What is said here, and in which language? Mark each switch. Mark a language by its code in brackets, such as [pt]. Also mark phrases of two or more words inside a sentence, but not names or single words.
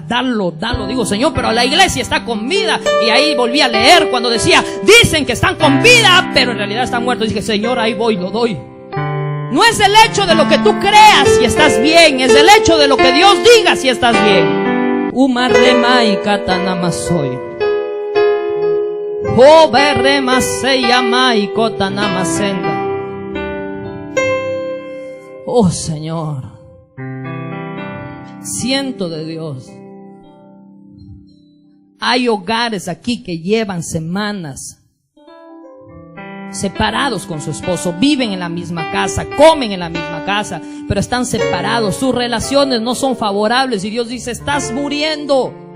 [es] Dalo. Digo, Señor, pero la iglesia está con vida. Y ahí volví a leer cuando decía, dicen que están con vida, pero en realidad están muertos. Y dije, Señor, ahí voy, lo doy. No es el hecho de lo que tú creas si estás bien, es el hecho de lo que Dios diga si estás bien. Umarremai katanamasoy. Oberremaseyamai kotanamasenda. Oh Señor, siento de Dios. Hay hogares aquí que llevan semanas separados con su esposo, viven en la misma casa, comen en la misma casa, pero están separados, sus relaciones no son favorables y Dios dice, estás muriendo.